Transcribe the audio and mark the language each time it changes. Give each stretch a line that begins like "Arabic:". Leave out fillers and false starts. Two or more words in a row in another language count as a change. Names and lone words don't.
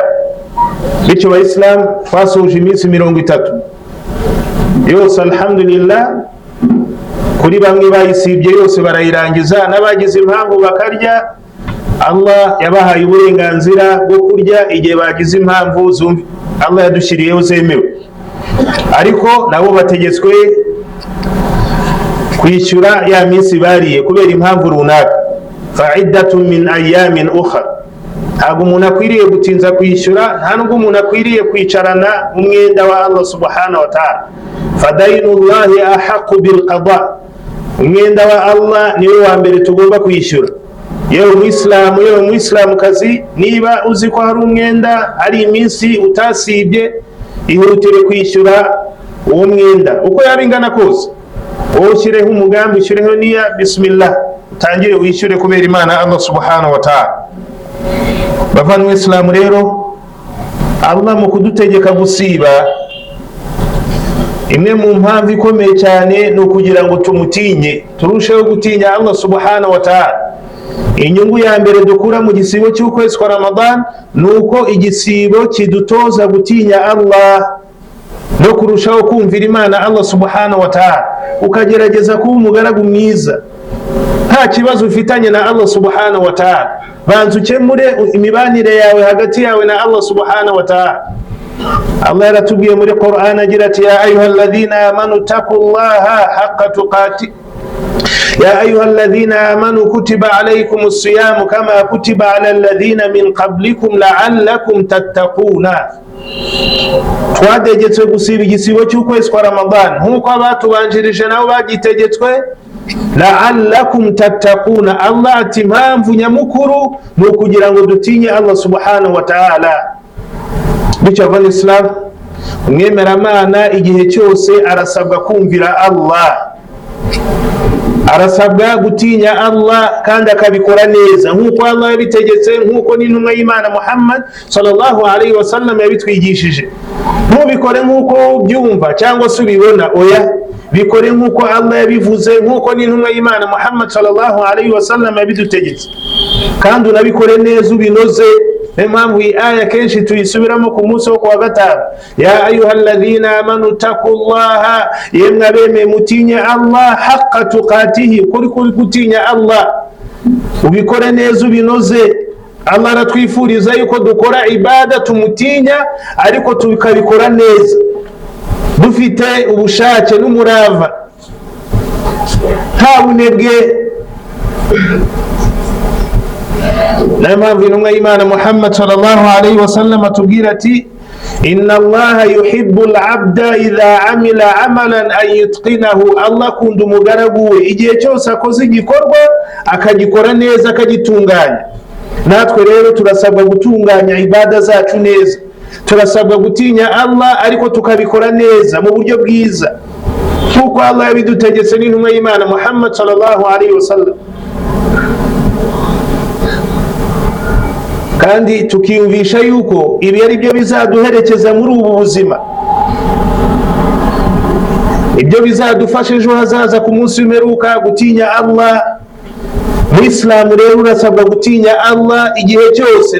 Kinyarwanda: Bityo Abayisilamu twasoje iminsi 30 yose alhamdulillah, kuri bamwe bayisibye yose barayirangiza, n'abagize impamvu bakarya Allah yabahaye uburenganzira bwo kurya igihe bagize impamvu Allah yadushyiriyeho zemewe, ariko nabo bategetswe kwishyura ya minsi bariye kubera impamvu runaka.
Arabic: فعدة من أيام أخر,
Kinyarwanda: ntabwo umuntu akwiriye gutinza kwishyura, nta nubwo umuntu akwiriye kwicarana umwenda wa
Arabic: الله سبحانه وتعالى. فدين الله أحق بالقضاء,
Kinyarwanda: umwenda wa Allah niwe wa mbere tugomba kwishyura. Yewe Muislamu kazi, niba uzi ko hari umwenda, hari iminsi utasibye, ihutire kwishyura uwo mwenda uko yaba ingana kose. Wowe ushyireho umugambi, ushyireho niya, bismillah, utangire wishyure kubera Imana
Arabic: الله سبحانه وتعالى.
Kinyarwanda: Bavandimwe Islamu rero, Allah mu kudutegeka gusiba, imwe mu mpamvu ikomeye cyane ni ukugira ngo tumutinye, turusheho gutinya
Arabic: الله سبحانه وتعالى.
Kinyarwanda: Inyungu ya mbere dukura mu gisibo cy'ukwezi kwa Ramadan ni uko igisibo kidutoza gutinya Allah no kurushaho kumvira Imana
Arabic: الله سبحانه وتعالى,
Kinyarwanda: ukagerageza kuba umugaragu mwiza, nta kibazo ufitanye na
Arabic: الله سبحانه وتعالى.
Kinyarwanda: Banza ukemure imibanire yawe hagati yawe na
Arabic: الله سبحانه وتعالى.
Kinyarwanda: Allah yaratubwiye muri Qur'an agira ati,
Arabic: يا أيها الذين آمنوا اتقوا الله حق تقاته, يا أيها الذين آمنوا كتب عليكم الصيام كما كتب على الذين من قبلكم لعلكم تتقون.
Kinyarwanda: Twategetswe gusiba igisibo cy'ukwezi kwa Ramadan nk'uko abatubanjirije nabo bagitegetswe,
Arabic: لعلكم تتقون.
Kinyarwanda: Allah ati impamvu nyamukuru ni ukugira ngo dutinye
Arabic: الله سبحانه وتعالى.
Kinyarwanda: Bityo abanyislam, umwemeramana igihe cyose arasabwa kumvira Allah, arasabwa gutinya Allah kandi akabikora neza nk'uko Allah yabitegetse, nk'uko n'intumwa y'Imana Muhammad
Arabic: صلى الله عليه وسلم
Kinyarwanda: yabitwigishije. Ntubikore nk'uko ubyumva cyangwa se ubibona, oya, bikore nk'uko Allah yabivuze, nk'uko n'intumwa y'Imana Muhammad
Arabic: صلى الله عليه وسلم
Kinyarwanda: yabidutegetse, kandi unabikore neza ubinoze. Niyo mpamvu iyi aya kenshi tuyisubiramo ku munsi wo kuwa gatanu,
Arabic: يا أيها الذين آمنوا اتقوا الله,
Kinyarwanda: yemwe abemeye mutinye Allah,
Arabic: حق تقاته,
Kinyarwanda: kuri gutinya Allah, ubikore neza ubinoze. Allah aratwifuriza yuko dukora ibada tumutinya, ariko tukabikora neza dufite ubushake n'umurava, nta bunebwe. Niyo mpamvu intumwa y'Imana Muhammad
Arabic: صلى الله عليه وسلم
Kinyarwanda: atubwira ati,
Arabic: إن الله يحب العبد إذا عمل عملا أن يتقنه.
Kinyarwanda: Allah akunda umugaragu we igihe cyose akoze igikorwa akagikora neza, akagitunganya. Natwe rero turasabwa gutunganya ibada zacu neza, turasabwa gutinya Allah ariko tukabikora neza mu buryo bwiza nk'uko Allah yabidutegetse n'intumwa y'Imana Muhammad
Arabic: صلى الله عليه وسلم.
Kinyarwanda: Kandi tukiyumvisha yuko ibi ari byo bizaduherekeza muri ubu buzima, ibyo bizadufasha ejo hazaza ku munsi w'imperuka, gutinya Allah. Muislamu rero urasabwa gutinya Allah igihe cyose.